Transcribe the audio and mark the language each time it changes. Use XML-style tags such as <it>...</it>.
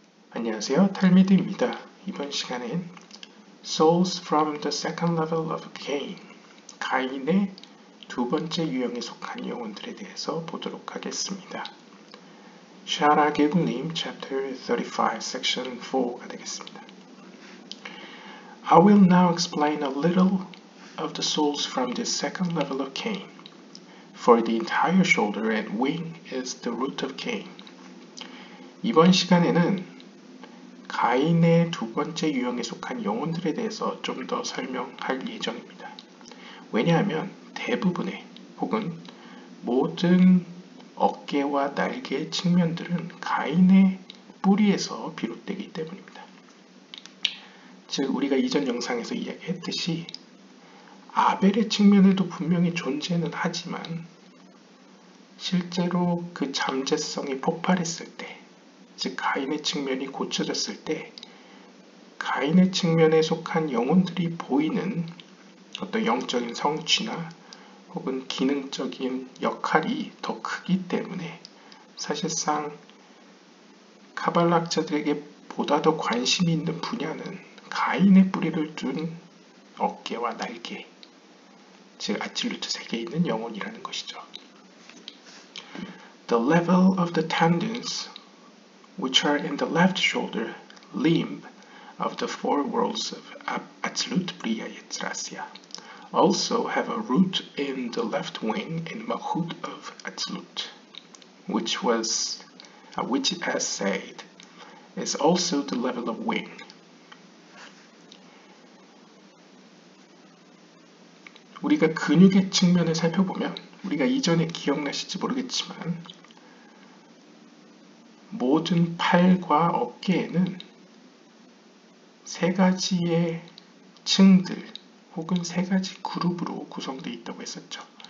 <ko>안녕하세요, 탈미드입니다. 이번 시간엔</ko> <en>Souls from the second level of Cain,</en> <ko>가인의 두 번째 유형에 속한 영혼들에 대해서 보도록 하겠습니다. 샤라 게굴님</ko> <en>Chapter 35, Section 4</en> <ko>가 되겠습니다.</ko> <en>I will now explain a little of the souls from the second level of Cain, for the entire shoulder and wing is the root of Cain.</en> <ko>이번 시간에는 가인의 두 번째 유형에 속한 영혼들에 대해서 좀 더 설명할 예정입니다. 왜냐하면 대부분의 혹은 모든 어깨와 날개의 측면들은 가인의 뿌리에서 비롯되기 때문입니다. 즉 우리가 이전 영상에서 이야기했듯이 아벨의 측면에도 분명히 존재는 하지만 실제로 그 잠재성이 폭발했을 때, 즉 가인의 측면이 고쳐졌을 때 가인의 측면에 속한 영혼들이 보이는 어떤 영적인 성취나 혹은 기능적인 역할이 더 크기 때문에 사실상 카발락자들에게 보다 더 관심이 있는 분야는 가인의 뿌리를 둔 어깨와 날개, 즉 아칠루트 세계에 있는 영혼이라는 것이죠.</ko> <en>The level of the tendons which are in the left shoulder limb of the four worlds of Atzilut, Bria, Yetzirah, Asiya, also have a root in the left wing in Malchut of Atzilut, which as said, is also the level of wing.</en> <ko>우리가 근육의 측면을 살펴보면 우리가 이전에 기억나실지 모르겠지만 모든 팔과 어깨에는 세 가지의 층들 혹은 세 가지 그룹으로 구성되어 있다고 했었죠.</ko>